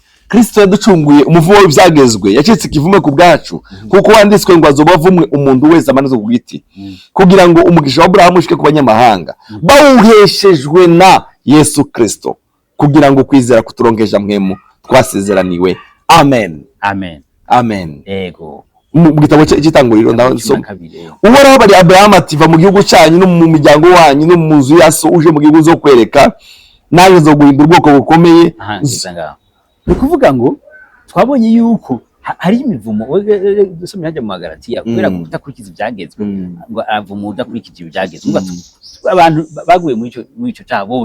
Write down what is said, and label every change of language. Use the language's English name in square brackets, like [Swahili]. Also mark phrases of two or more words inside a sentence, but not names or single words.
[Rundi] Kristo yaducunguye umuvumo w'ibyagezwe, yacitse ikivume ku bwacu, kuko wanditswe ngo azoba avumwe umuntu wese amaze ku giti, kugira ngo umugisha wa Aburahamu ushike ku banyamahanga bawuheshejwe na Yesu Kristo, kugira ngo kwizera kuturonkeje mpwemu twasezeraniwe. Amen. Amen. Amen. Ego. Mu gitabo cy'itanguriro ndasoma Uhoraho bari Aburahamu ati va mu gihugu cyanyu no mu miryango wanyu no mu nzu ya so uje mu gihugu zo kwereka, naje nzoguhindura ubwoko bukomeye. Ni kuvuga ngo twabonye yuko hari imivumo dusomye hajya mu Magalatiya kubera kudakurikiza ibyagezwe, ngo avumo udakurikije ibyagezwe, ngo abantu baguye muri ico cyaha bose.